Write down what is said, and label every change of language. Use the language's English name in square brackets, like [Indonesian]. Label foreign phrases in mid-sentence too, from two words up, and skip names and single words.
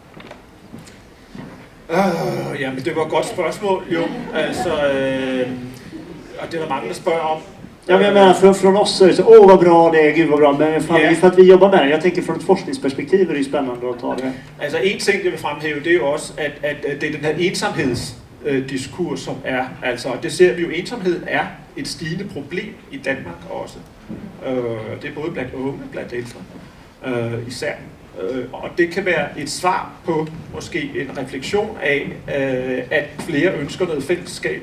[Danish] Ja, men det var et godt spørgsmål, jo. Altså, og det er der mange, der spørger om. [Swedish] Ja, men jag menar från oss så är det så, vad bra det är, gud vad bra, men för att vi jobbar med det. Jag tänker från ett forskningsperspektiv är det ju spännande att ta det. [Danish] Altså en ting, jeg vil fremhæve, det er jo også, at det er den her ensomhedsdiskurs, som er, altså, og det ser vi jo, ensomhed er et stigende problem i Danmark også. Det er både blandt unge og blandt ældre, især. Og det kan være et svar på måske en refleksion af, at flere ønsker noget fællesskab.